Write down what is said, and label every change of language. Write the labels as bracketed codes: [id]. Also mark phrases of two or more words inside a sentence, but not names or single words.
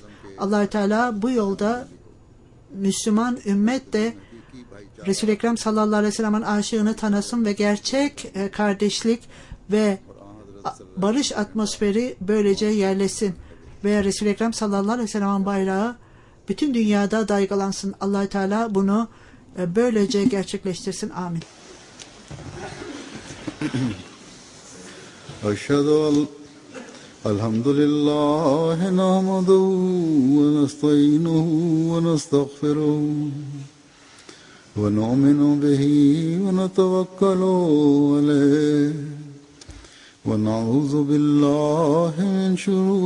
[tr] Allah-u Teala bu yolda Müslüman ümmet de Resul-i Ekrem [ar] صلى الله عليه وسلم'in [tr] aşığını tanısın ve gerçek kardeşlik ve barış atmosferi böylece yerleşsin. Ve Resul-i Ekrem [ar] صلى الله عليه وسلم'in [tr] bayrağı bütün dünyada daygalansın. Allah-u Teala bunu böylece gerçekleştirsin. Amin. [ar] أشهد الحمد لله نحمده ونستعينه ونستغفره ونؤمن به ونتوكل عليه ونعوذ بالله من شرور